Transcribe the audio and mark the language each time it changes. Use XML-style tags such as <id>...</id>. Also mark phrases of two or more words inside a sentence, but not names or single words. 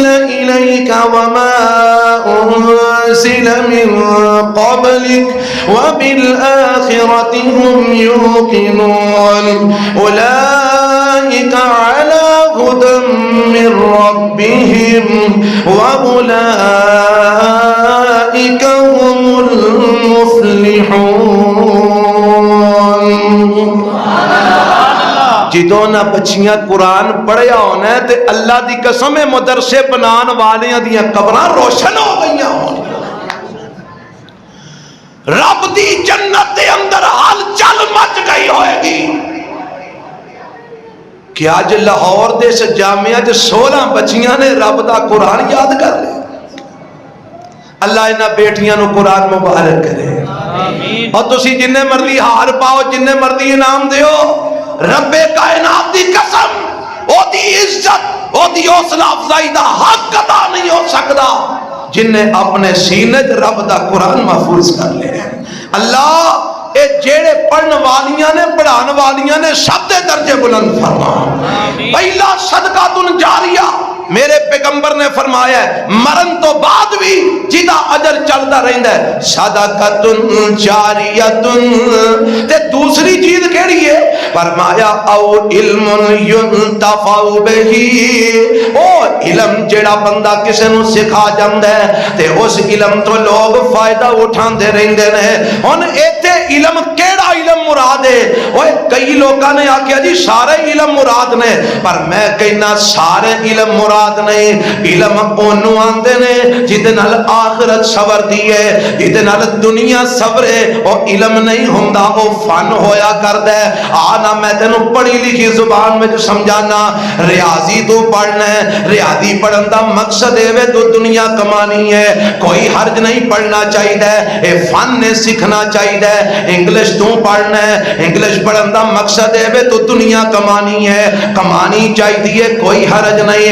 <ar>إليك وما أنزل من قبلك وبالآخرة هم يوقنون أولئك على هدى من ربهم وأولئك هم المفلحون۔</ar> <pa>جدوں نہ بچیاں قرآن پڑھیا ہونا ہے تے اللہ دی قسم مدرسے بنان والیاں دیاں قبراں روشن ہو گئیاں ہوں، رب دی جنت دے اندر حال چل مچ گئی ہوئے گی کہ آج لاہور دے اس جامعہ جو 16 بچیاں نے رب دا قرآن یاد کر لے۔ اللہ انہاں بیٹیاں نو قرآن مبارک کرے، اور تسی جننے مرضی ہار پاؤ، جننے مرضی انعام دیو، رب کائنات دی قسم او دی عزت او دی حوصلہ افزائی دا حق ادا نہیں ہو سکتا جن نے اپنے سینے رب دا قرآن محفوظ کر لے۔ اللہ اے جیڑے پڑھن والیاں نے پڑھان والیاں نے سب دے درجے بلند فرما۔ پہلا صدقہ جاریہ میرے پیغمبر نے فرمایا ہے مرن تو بعد بھی جدا اجر چلتا رہندا ہے،</pa> <ar>صدقۃ جاریہ۔</ar> <pa>تے دوسری چیز کیڑی ہے؟ فرمایا او</pa> <ar>علم ينتفع به،</ar> <pa>او علم جڑا بندہ کسے نو سکھا جاندا ہے تے اس علم تو لوگ فائدہ اٹھاندے رہندے نے۔ ہن ایتھے علم کیڑا علم مراد ہے؟ اوے کئی لوکاں نے آکھیا جی سارے علم مراد نے، پر میں کہنا سارے علم مراد نہیں۔ علم اونوں آندے نے جدے نال آخرت سوردی ہے، جدے نال دنیا سورے۔ او علم نہیں ہوندا، او فن ہویا کردا ہے۔ آنا میں تینوں پڑھی لکھی زبان میں جو سمجھانا، ریاضی تو پڑھنا ہے، ریاضی پڑھن دا مقصد ہے تو دنیا کمانی ہے، کوئی حرج نہیں پڑھنا چاہیے، اے فن نے سیکھنا چاہیے۔ انگلش تو پڑھنا ہے، انگلش پڑھن دا مقصد ہے تو دنیا کمانی ہے، کمانی چاہیے، کوئی حرج نہیں۔</pa>